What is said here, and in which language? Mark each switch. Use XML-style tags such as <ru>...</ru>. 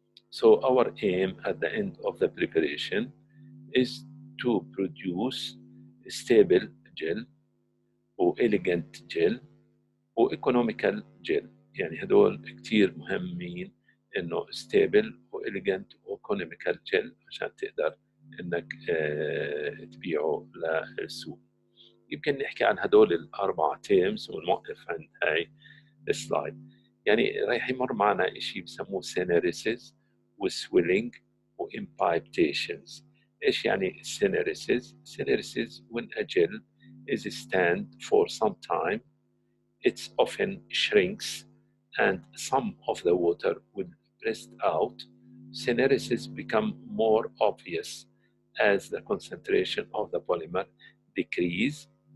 <en>So our aim at the end of the preparation is to produce stable gel و elegant gel و economical gel.</en> <ar>يعني هدول كتير مهمين، انه</ar> <en>stable</en> <ar>و</ar> <en>elegant</en> <ar>و</ar> <en>economical gel</en> <ar>عشان تقدر إنك تبيعه للسوق. يمكن نحكي عن هدول الأربع تيرمز ونوقف عند هاي السلايد. يعني رايح يمر معنا شيء بسموه سينيريسيس وسويلينج وإمبايبتيشنز. إيش يعني سينيريسيس؟ سينيريسيس</ar> <en>when a gel is stand for some time it often shrinks and some of the water will pressed out. Syneresis become more obvious as the concentration of the polymer decrease.</en>